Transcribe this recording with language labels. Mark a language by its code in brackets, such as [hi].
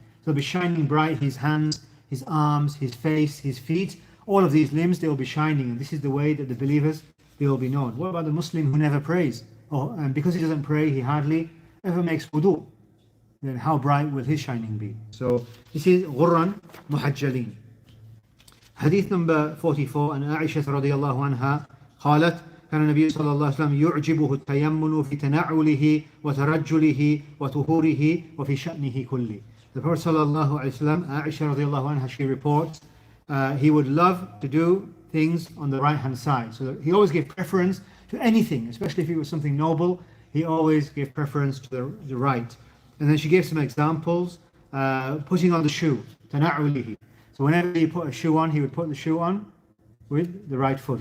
[en] So they'll be shining bright, his hands, his arms, his face, his feet, all of these limbs, they will be shining, and this is the way that the believers, they will be known. What about the Muslim who never prays? And because he doesn't pray, he hardly ever makes wudu. Then how bright will his shining be? So this is [ar] غُرًّا مُحَجَّلين. [en] Hadith number 44, and [ar] Aisha رضي الله عنها قالت كان النبي صلى الله عليه وسلم يعجبه التيمن في تنعله وترجله وطهوره وفي شأنه كله. [en] The Prophet [ar] sallallahu alaihi wasallam, [en] Aisha [ar] radiallahu anha, [en] she reports, he would love to do things on the right hand side. So he always gave preference to anything, especially if it was something noble, he always gave preference to the right. And then she gave some examples, putting on the shoe, tana'ulihi. So whenever he put a shoe on, he would put the shoe on with the right foot.